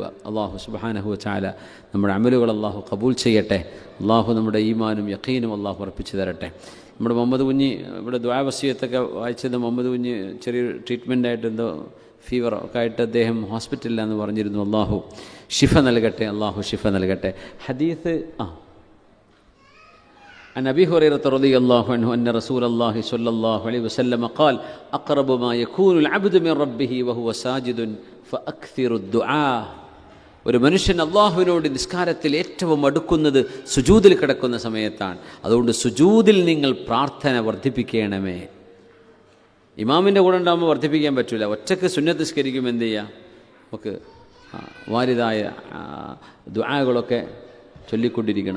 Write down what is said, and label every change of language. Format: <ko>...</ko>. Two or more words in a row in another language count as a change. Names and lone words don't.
<ar>الله سبحانه وتعالى</ar> <ml>നമ്മുടെ അമലുകൾ അള്ളാഹു കബൂൽ ചെയ്യട്ടെ. അള്ളാഹു നമ്മുടെ ഈമാനും യഖീനും അള്ളാഹു ഉറപ്പിച്ചു തരട്ടെ. നമ്മുടെ മുഹമ്മദ് കുഞ്ഞി ഇവിടെ ദുആ വസിയത്തൊക്കെ വായിച്ചത് മുഹമ്മദ് കുഞ്ഞി ചെറിയൊരു ട്രീറ്റ്മെൻറ്റായിട്ട് എന്തോ ഫീവർ ഒക്കെ ആയിട്ട് അദ്ദേഹം ഹോസ്പിറ്റലിലാണെന്ന് പറഞ്ഞിരുന്നു. അള്ളാഹു ഷിഫ നൽകട്ടെ, അള്ളാഹു ഷിഫ നൽകട്ടെ.</ml> <ar>ഹദീസ് عن أبي هريرة رضي الله عنه أن رسول الله صلى الله عليه وسلم قال أقرب ما يكون العبد من ربه وهو ساجد فأكثر الدعاء.</ar> <ml>ഒരു മനുഷ്യൻ അള്ളാഹുവിനോട് നിസ്കാരത്തിൽ ഏറ്റവും അടുക്കുന്നത് സുജൂദിൽ കിടക്കുന്ന സമയത്താണ്. അതുകൊണ്ട് സുജൂദിൽ നിങ്ങൾ പ്രാർത്ഥന വർദ്ധിപ്പിക്കണമേ. ഇമാമിൻ്റെ കൂടെ ഉണ്ടാകുമ്പോൾ വർദ്ധിപ്പിക്കാൻ പറ്റില്ല. ഒറ്റക്ക് സുന്നത്ത് നിസ്കരിക്കുമ്പോൾ എന്ത് ചെയ്യുക? നമുക്ക് വാരിതായ ദുആകളൊക്കെ ചൊല്ലിക്കൊണ്ടിരിക്കണം.</ml>